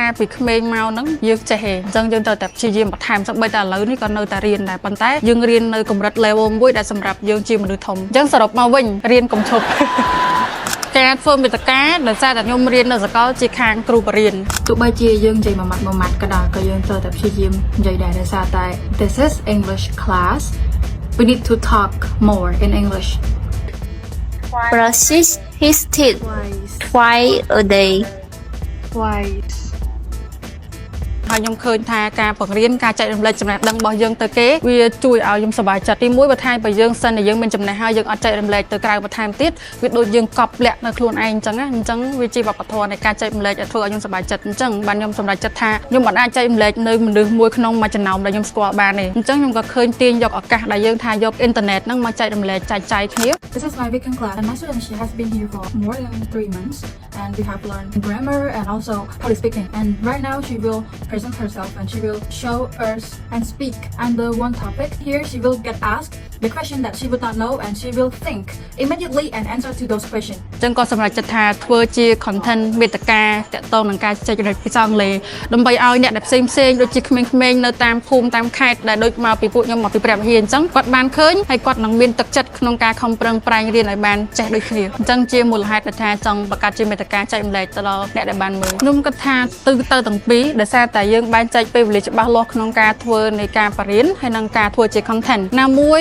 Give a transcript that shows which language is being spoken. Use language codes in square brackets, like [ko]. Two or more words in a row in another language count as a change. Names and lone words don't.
[km] ពីក្មេងមកហ្នឹងយើងចេះទេអញ្ចឹងយើងត្រូវតែព្យាយាមបន្ថែមសូម្បីតែឥឡូវនេះក៏នៅតែរៀនដែរប៉ុន្តែយើងរៀននៅកម្រិត level 1ដែលសម្រាប់យើងជាមនុស្សធំអញ្ចឹងសរុបមកវិញរៀនកុំឈប់ការធ្វើមេត្តាដោយសារតែខ្ញុំរៀននៅសាកលជាខាងគ្រូបរិញ្ញាទោះបីជាយើងនិយាយមួយម៉ាត់ក៏ដោយក៏យើងត្រូវតែព្យាយាមនិយាយដែរដោយសារតែ [en] this is English class we need to talk more in English brush his teeth twice a day [km] twice ហើយខ្ញុំឃើញថាការបង្រៀនការចែករំលែកចំណេះដឹងរបស់យើងទៅគេវាជួយឲ្យខ្ញុំសប្បាយចិត្តទី1បន្ថែមបើយើងសិនតែយើងមានចំណេះហើយយើងអត់ចែករំលែកទៅក្រៅបន្ថែមទៀតវាដូចយើងកប់លាក់នៅខ្លួនឯងអញ្ចឹងណាអញ្ចឹងវាជាវប្បធម៌នៃការចែករំលែកឲ្យធ្វើឲ្យខ្ញុំសប្បាយចិត្តអញ្ចឹងបានខ្ញុំសម្រេចចិត្តថាខ្ញុំមិនអាចចែករំលែកនៅមនុស្សមួយក្នុងមួយចំណោមដែលខ្ញុំស្គាល់បានទេអញ្ចឹងខ្ញុំក៏ឃើញទាញយកឱកាសដែលយើងថាយកអ៊ីនធឺណិតហ្នឹងមកចែករំលែកចែកចាយគ្នា [en] This is my weekend class and my student she has been here for more than 3 months and we have learned grammar and also public speaking and right now she will present herself and she will show us and speak and the one topic here she will get asked the question that she would not know and she will think immediately and answer to those questions [km] ចឹងក៏សម្រាប់ចិត្តថាធ្វើជា content មេត្តាតាក់ទងនឹងការចែករំលែកភាសាអង់គ្លេសដើម្បីឲ្យអ្នកដែលផ្សេងដូចជាក្មេងៗនៅតាមភូមិតាមខេត្តដែលដូចមកពីពួកខ្ញុំមកពីព្រះវិហារអញ្ចឹងគាត់បានឃើញហើយគាត់នឹងមានទឹកចិត្តក្នុងការខំប្រឹងប្រែងរៀនឲ្យបានចេះដូចគ្នាអញ្ចឹងជាមូលហេតុដែលថាចង់បង្កើតជាមេត្តាចែករំលែកទៅដល់អ្នកដែលបានមើលខ្ញុំគិតថាទៅទាំងពីរដោយសារតែយើងបានចែកពេលវេលាច្បាស់លាស់ក្នុងការធ្វើនៃការបរិញ្ញាហើយនិងការធ្វើជា content ណាមួយ